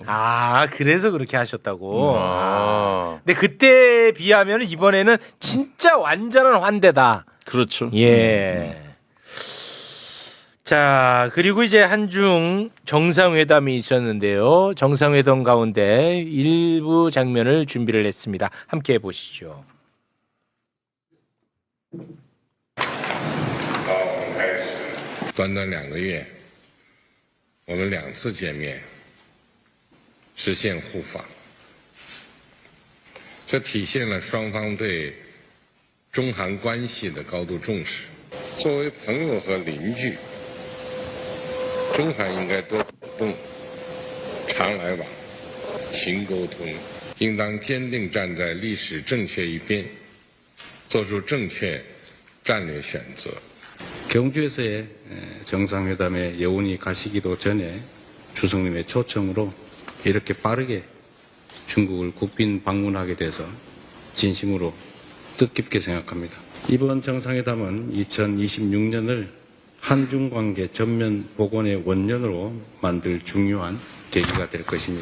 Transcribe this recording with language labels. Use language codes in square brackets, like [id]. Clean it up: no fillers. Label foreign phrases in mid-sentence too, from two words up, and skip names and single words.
[ko] 그래서 그렇게 하셨다고. 근데 그때 비하면 이번에는 진짜 완전한 환대다. 그렇죠. 예. 자, 그리고 이제 한중 정상회담이 있었는데요. 정상회담 가운데 일부 장면을 준비를 했습니다. 함께 보시죠. [zh] 短短2个月，我们2次见面，实现互访，这体现了双方对中韩关系的高度重视。作为朋友和邻居，中韩应该多互动、常来往、勤沟通，应当坚定站在历史正确一边，做出正确战略选择。 [ko] 경주에서의 정상회담에 여운이 가시기도 전에 주석님의 초청으로 이렇게 빠르게 중국을 국빈 방문하게 돼서 진심으로 뜻깊게 생각합니다. 이번 정상회담은 2026년을 한중 관계 전면 복원의 원년으로 만들 중요한 계기가 될 것입니다.